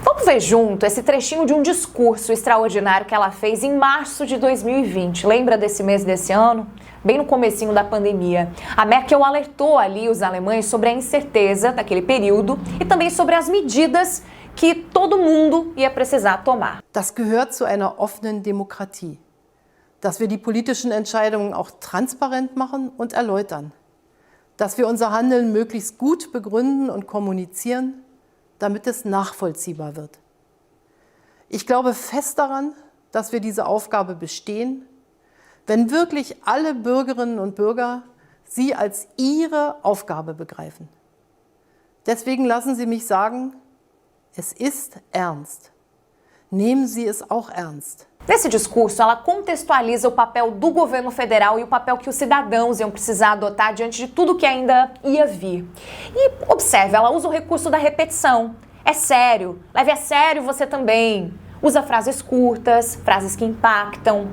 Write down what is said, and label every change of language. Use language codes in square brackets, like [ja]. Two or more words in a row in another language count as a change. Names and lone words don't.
[pt] Vamos ver junto esse trechinho de um discurso extraordinário que ela fez em março de 2020. Lembra desse mês desse ano? Bem no comecinho da pandemia. A Merkel alertou ali os alemães sobre a incerteza daquele período e também sobre as medidas que todo mundo ia precisar tomar. [de] Das gehört zu einer offenen Demokratie. Dass wir die politischen Entscheidungen auch transparent machen und erläutern. Dass wir unser Handeln möglichst gut begründen und kommunizieren, damit es nachvollziehbar wird. Ich glaube fest daran, dass wir diese Aufgabe bestehen, wenn wirklich alle Bürgerinnen und Bürger sie als ihre Aufgabe begreifen. Deswegen lassen Sie mich sagen, es ist ernst. Nehmen Sie es auch ernst. [pt] Nesse discurso, ela contextualiza o papel do governo federal e o papel que os cidadãos iam precisar adotar diante de tudo que ainda ia vir. E observe, ela usa o recurso da repetição. É sério, leve a sério você também. Usa frases curtas, frases que impactam.